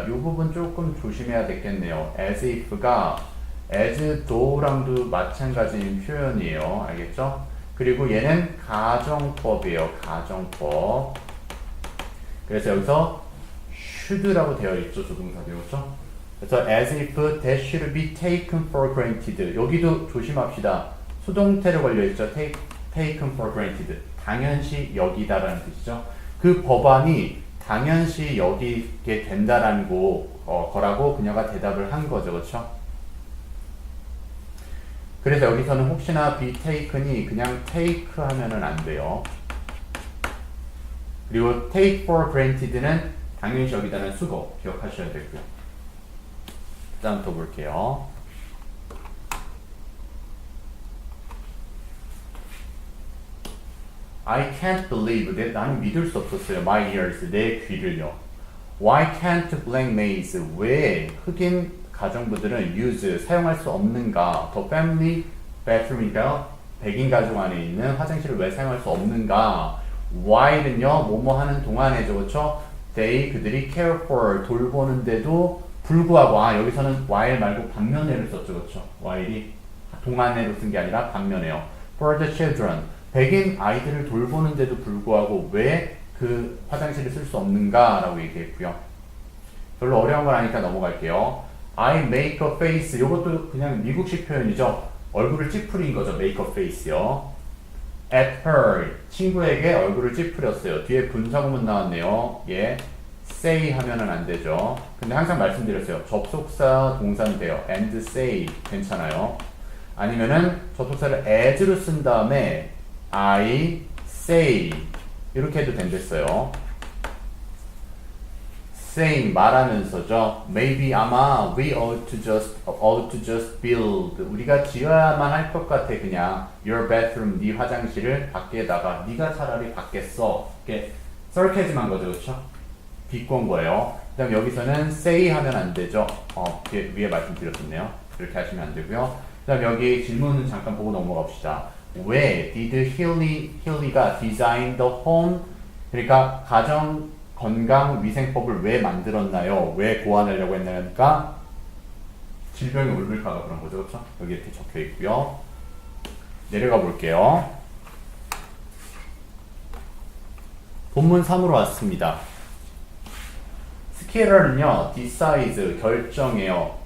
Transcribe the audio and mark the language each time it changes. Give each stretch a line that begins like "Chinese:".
Korean: 이 부분 조금 조심해야 되겠네요. as if가 as though랑도 마찬가지인 표현이에요. 알겠죠? 그리고 얘는 가정법이에요. 가정법. 그래서 여기서 should라고 되어 있죠. 조동사죠. 그렇죠?
English: 그래서 as if that should be taken for granted.
Korean: 여기도 조심합시다. 수동태로 걸려있죠.
English: taken for granted.
Korean: 당연시 여기다라는 뜻이죠. 그 법안이 당연시 여기게 된다라는 거라고 그녀가 대답을 한 거죠. 그렇죠? 그래서 여기서는 혹시나
English: be taken
Korean: 이 그냥 take 하면은 안 돼요. 그리고
English: take for granted
Korean: 는 당연시 여기다는 수거 기억하셔야 되고요. 그 다음 또 볼게요.
English: I can't believe that
Korean: 나는 믿을 수 없었어요.
English: My ears,
Korean: 내 귀를요.
English: Why can't black maids?
Korean: 왜 흑인 가정부들은 use, 사용할 수 없는가?
English: The family bathroom이니까요.
Korean: 백인 가족 안에 있는 화장실을 왜 사용할 수 없는가? Why는요, 뭐뭐 하는 동안에죠. 그렇죠? They, 그들이 care for, 돌보는데도 불구하고, 여기서는 while 말고 방면에를 썼죠. 그렇죠? while이 동안에로 쓴 게 아니라 방면에요.
English: For the children.
Korean: 백인 아이들을 돌보는데도 불구하고 왜 그 화장실을 쓸 수 없는가라고 얘기했고요. 별로 어려운 걸 아니까 넘어갈게요.
English: I make a face.
Korean: 이것도 그냥 미국식 표현이죠. 얼굴을 찌푸린 거죠.
English: make a face
Korean: 요.
English: At her.
Korean: 친구에게 얼굴을 찌푸렸어요. 뒤에 분사구문 나왔네요. 예. say 하면은 안 되죠. 근데 항상 말씀드렸어요. 접속사 동사는 돼요.
English: and say
Korean: 괜찮아요. 아니면은 접속사를 as로 쓴 다음에
English: I say
Korean: 이렇게 해도 된댔어요. saying 말하면서죠. Maybe 아마
English: we ought to just build
Korean: 우리가 지어야만 할 것 같아. 그냥
English: your bathroom
Korean: 네 화장실을 밖에다가 네가 차라리 밖에 써. 이렇게 sarcasm한 거죠. 그렇죠? 비꼰 거예요. 그 다음 여기서는 say 하면 안 되죠. 위에 말씀드렸었네요. 이렇게 하시면 안 되고요. 그 다음 여기 질문은 잠깐 보고 넘어가 봅시다. 왜 did Healy가
English: design the home?
Korean: 그러니까 가정 건강 위생법을 왜 만들었나요? 왜 고안하려고 했나니까 질병이 올릴까봐 그런 거죠. 그렇죠? 여기 이렇게 적혀 있고요. 내려가 볼게요. 본문 3으로 왔습니다. 스케일러는요, decide, 결정해요.